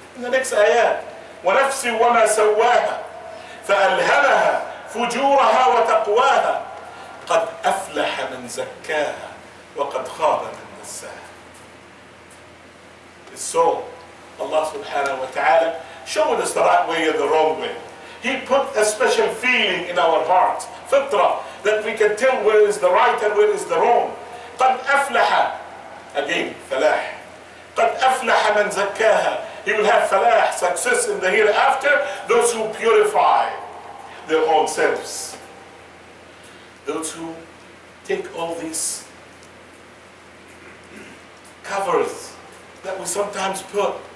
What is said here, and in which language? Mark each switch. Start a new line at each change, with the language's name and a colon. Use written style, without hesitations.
English: In the next ayat.
Arabic: وَنَفْسِ وَمَا سَوَّاهَا فَأَلْهَمَهَا فُجُورَهَا وَتَقْوَاهَا قَدْ أَفْلَحَ مَنْ زَكَّاهَا وَقَدْ خَابَ مَنْ دَسَّاهَا.
English: His soul, Allah subhanahu wa ta'ala, showed us the right way and the wrong way. He put a special feeling in our hearts, fitra, that we can tell where is the right and where is the wrong.
Arabic: قَدْ أَفْلَحَ,
English: again,
Arabic: فَلَاح. قَدْ أَفْلَحَ مَنْ زَكَّاهَا.
English: He will have falah, success in the hereafter, those who purify their own selves. Those who take all these covers that we sometimes put.